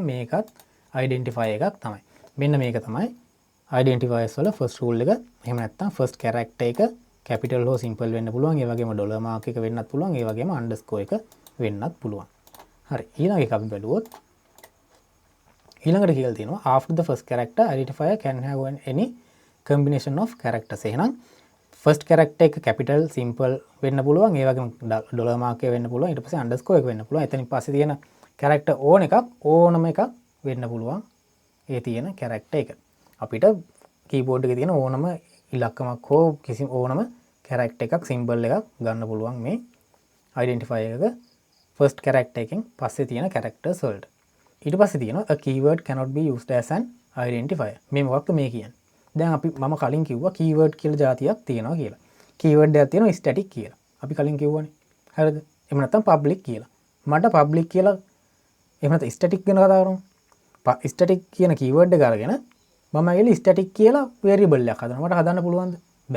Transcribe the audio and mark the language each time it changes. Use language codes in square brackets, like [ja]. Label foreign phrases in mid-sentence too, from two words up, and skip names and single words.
[si] මේකත් identifier එකක් තමයි. මෙන්න මේක තමයි identifiers වල [en] first rule [si] එක. එහෙම නැත්නම් [en] first character [si] එක capital හෝ simple වෙන්න පුළුවන්. ඒ වගේම [en] dollar mark [si] එක වෙන්නත් පුළුවන්. ඒ වගේම underscore එක වෙන්නත් පුළුවන්. හරි. ඊළඟ එක අපි බලුවොත් ඊළඟට කියලා තියෙනවා [en] after the first character identifier can have any combination of characters. [si] එහෙනම් [en] first character [si] එක [en] capital simple [si] වෙන්න පුළුවන්. ඒ වගේම [en] dollar mark [si] එක වෙන්න පුළුවන්. ඊට පස්සේ underscore එක වෙන්න පුළුවන්. එතනින් පස්සේ තියෙන character ඕනම එකක් වෙන්න පුළුවන්. ඒ තියෙන character එක. අපිට keyboard එකේ තියෙන ඕනම ඉලක්කමක් හෝ කිසි ඕනම character එකක් symbol එකක් ගන්න පුළුවන් මේ identifier එක [en] first character [si] එකෙන් පස්සේ තියෙන characters වලට. ඊට පස්සේ තියෙනවා [en] a keyword cannot be used as an identifier. [si] මේ මොකක්ද මේ කියන්නේ? දැන් අපි මම කලින් කිව්වා keyword කියලා જાතියක් තියෙනවා කියලා. keyword එකක් තියෙනවා static කියලා. අපි කලින් කිව්වනේ. හරිද? එහෙම නැත්නම් public කියලා. මට public කියලා එහෙම නැත්නම් static ගැන කතා කරමු. static කියන keyword එක අරගෙන මම ඇවිල්ලා static කියලා variable එකක් හදනවා. මට හදන්න පුළුවන්ද? බෑ.